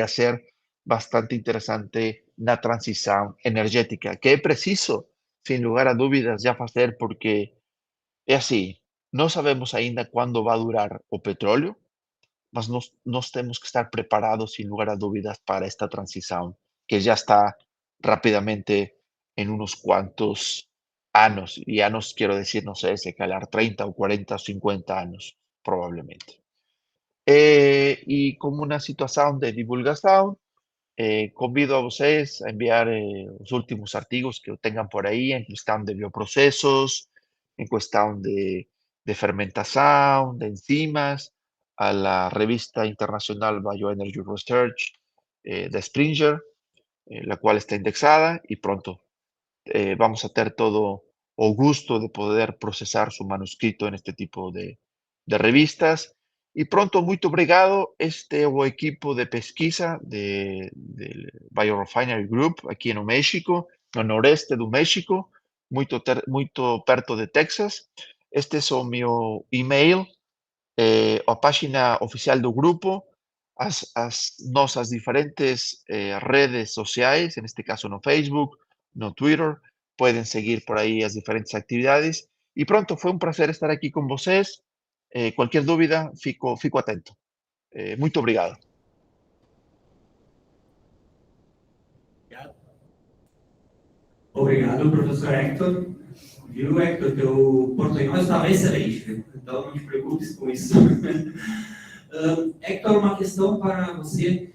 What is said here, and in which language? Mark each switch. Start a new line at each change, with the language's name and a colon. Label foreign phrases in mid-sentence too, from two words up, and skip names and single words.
Spanish: a ser bastante interesante la transición energética, que es preciso, sin lugar a dudas, ya hacer, porque es así, no sabemos ainda cuándo va a durar o petróleo, mas nos tenemos que estar preparados, sin lugar a dudas, para esta transición, que ya está rápidamente en unos cuantos años, y años quiero decir, no sé,
Portuguese: se calar
Spanish: 30 o 40 o 50 años, probablemente. Y como una situación de divulgación,
Portuguese: convido a vocês
Spanish: a enviar los últimos artigos que tengan por ahí en cuestión de bioprocesos, en cuestión de fermentación, de enzimas, a la revista internacional Bioenergy Research de Springer, la cual está indexada, y pronto vamos a tener todo o gusto de poder procesar su manuscrito en este tipo de revistas. Y pronto, muy obrigado, o equipo de pesquisa del Biorefinery Group aquí en México, no noreste
Portuguese: do México, muito perto de Texas.
Spanish: Este es mi email,
Portuguese: a página oficial do grupo, as nossas diferentes redes sociais,
Spanish: en este caso no Facebook, no Twitter. Pueden seguir por ahí las diferentes actividades. Y pronto, fue un placer estar aquí con vocês. Cualquier duda,
Portuguese: fico atento. Muito obrigado. Obrigado, professor Hector. Viu, Hector? Teu portunhol estava excelente, viu? Então não te preocupes com isso. Hector, uma questão para você.